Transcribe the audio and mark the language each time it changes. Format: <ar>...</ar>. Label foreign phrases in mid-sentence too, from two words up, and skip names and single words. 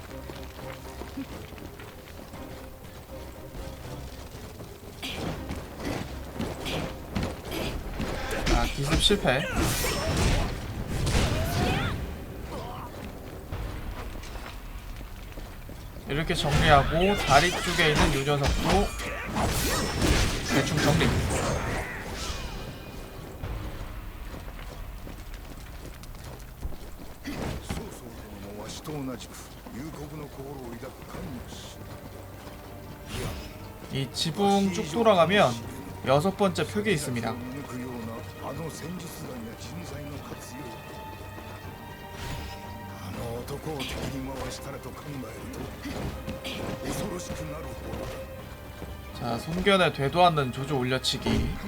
<ko>아, 기습 실패. 이렇게 정리하고 다리 쪽에 있는 요 녀석도 대충 정리.</ko> <ja>わしと同じく幽谷の心を抱く神の使</ja> <ko>이 지붕 쭉 돌아가면 여섯 번째 표기 있습니다.</ko> <ja>抜くようなあの戦術眼や人材の活用、あの男を敵に回したらと考えると恐ろしくなるほどだ。</ja> <ko>자, 손견에 되도 않는 조조 올려치기.</ko>